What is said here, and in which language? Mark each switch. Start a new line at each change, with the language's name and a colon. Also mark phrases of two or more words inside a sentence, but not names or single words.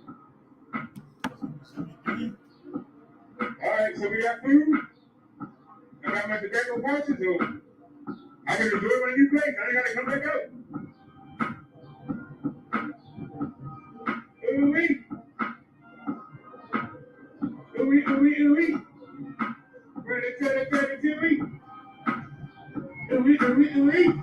English: All right, so we got food. I got my tobacco pouches, so I can enjoy my new place. I ain't gotta come back out. Ooh-wee. Ooh-wee, ooh-wee, ooh-wee. Ready, ooh-wee. Ooh-wee, ooh-wee, ooh-wee.